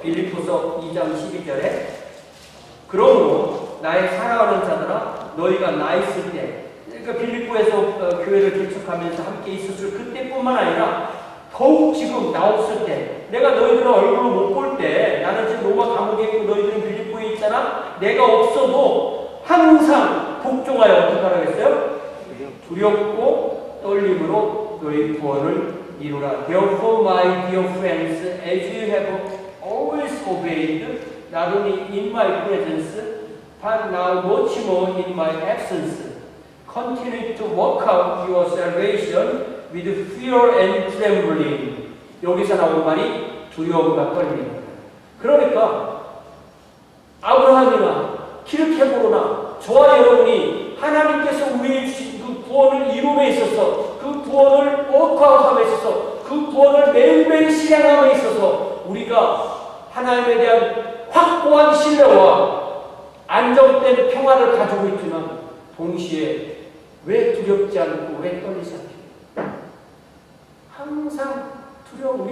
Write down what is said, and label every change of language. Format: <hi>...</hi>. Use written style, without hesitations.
<ko>빌립보서 2장 12절에 그러므로 나의 사랑하는 자들아 너희가 나 있을 때 그러니까 빌립보에서 교회를 개척하면서 함께 있었을 그때뿐만 아니라 더욱 지금 나 없을 때 내가 너희들을 얼굴로 못 볼 때 나는 지금 로마 감옥에 있고 너희들은 빌립보에 있잖아. 내가 없어도 항상 복종하여 어떻게 하라겠어요? 두렵고 떨림으로 너희 구원을 이루라.</ko> <en>Therefore, my dear friends, as you have always obeyed, not only in my presence, but now much more in my absence, continue to work out your salvation with fear and trembling.</en> <ko>여기서 나온 말이 두려움과 떨림입니다. 그러니까 아브라함이나 키르케고르나 저와 여러분이 하나님께서 우리에게 주신 그 구원을 이룸에 있어서 그 구원을 워크아웃함에 있어서 그 구원을 매일매일 실행함에 있어서 우리가 하나님에 대한 확고한 신뢰와 안정된 평화를 가지고 있지만 동시에 왜 두렵지 않고 왜 떨리지 않게 항상 두려움.</ko>